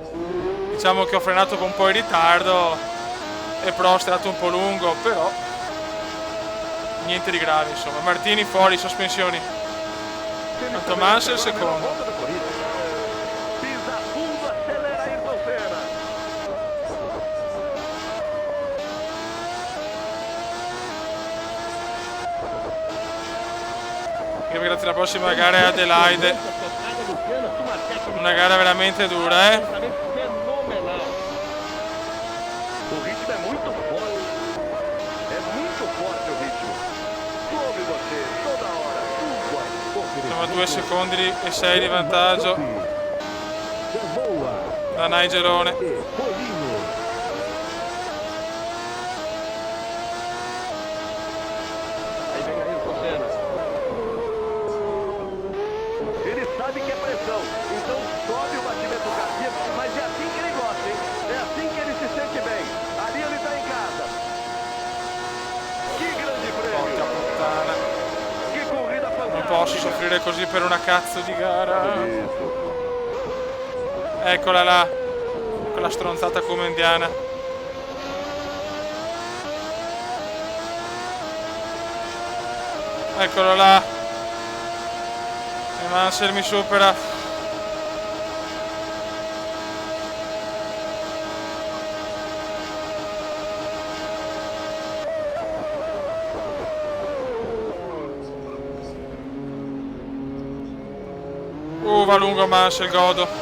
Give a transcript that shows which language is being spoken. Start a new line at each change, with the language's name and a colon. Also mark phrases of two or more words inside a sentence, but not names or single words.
Italian: Diciamo che ho frenato con un po' in ritardo e Prost è andato un po' lungo, però niente di grave insomma. Martini fuori, sospensioni. Tanto Mansell il secondo.
Portuguese: Volta da corrida. Pisa fundo, acelera Ayrton Senna.
Italian: Io grazie alla prossima gara è Adelaide.
Portuguese: A tocada do Senna com uma técnica
Italian: Una gara veramente dura,
Portuguese: absolutamente fenomenal. O ritmo é muito forte. É muito forte o ritmo. Clube você, toda hora, tudo.
Italian: Siamo a 2 secondi e 6 di vantaggio Gamboa da Nigelone.
Portuguese: e Colino. Aí vem Ayrton Senna. Ele sabe que é pressão, então sobe o batimento cardíaco, mas é assim que ele gosta, hein? É assim que ele se sente bem. Ali ele tá em casa. Que grande
Italian: Porca
Portuguese: prêmio!
Italian: puttana.
Portuguese: Que corrida
Italian: Non
Portuguese: fantástica!
Italian: posso soffrire così per una cazzo di gara. Eccola là. Quella stronzata come indiana. Eccolo là. E Mansell mi supera. Va lungo Mansell, godo.